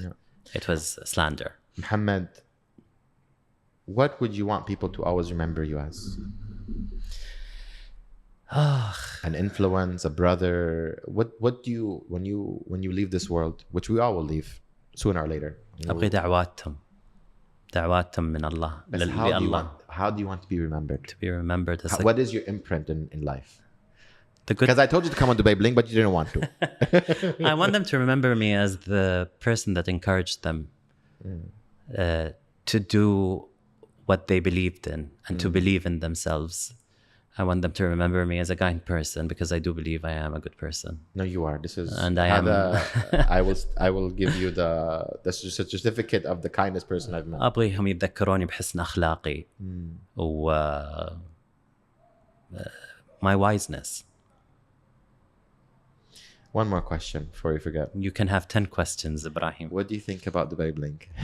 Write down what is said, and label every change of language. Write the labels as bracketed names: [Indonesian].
[English] Yeah. It was slander. Mohammed, what would you want people to always remember you as? An influence, a brother. What do you when you leave this world, which we all will leave sooner or later? [Arabic] أبغي دعواتهم من الله لله. [English] How do you want to be remembered? To be remembered as what is your imprint in life? Because I told you to come on Dubai Bling, but you didn't want to. I want them to remember me as the person that encouraged them to do what they believed in and to believe in themselves. I want them to remember me as a kind person because I do believe I am a good person. No, you are. This is, and I am. I will give you the certificate of the kindest person I've met. [Arabic] أبغيهم يتذكروني بحسن أخلاقي و [English] my wiseness. One more question before we forget. You can have 10 questions, Ebraheem. What do you think about Dubai Bling?